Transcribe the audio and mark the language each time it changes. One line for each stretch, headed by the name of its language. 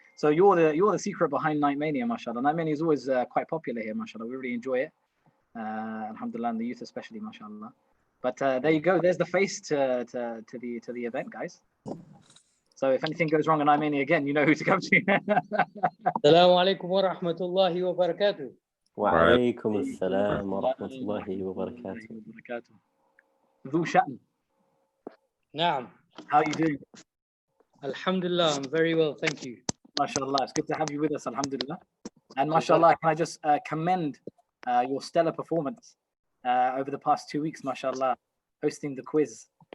English: So you're the secret behind Night Mania, mashallah. Night Mania is always quite popular here, mashallah. We really enjoy it. Alhamdulillah, and the youth especially, mashallah. But there you go. There's the face to the event, guys. So if anything goes wrong in IANL again, you know who to come to.
Arabic: Assalamu alaikum wa rahmatullahi wa barakatuh. وعليكم السلام ورحمة الله وبركاته. ذو شأن. Naam.
English: How are you doing? Alhamdulillah, I'm very well, thank you. MashaAllah, it's good to have you with us, alhamdulillah. And mashallah, can I just commend your stellar performance over the past 2 weeks, mashallah, hosting the quiz.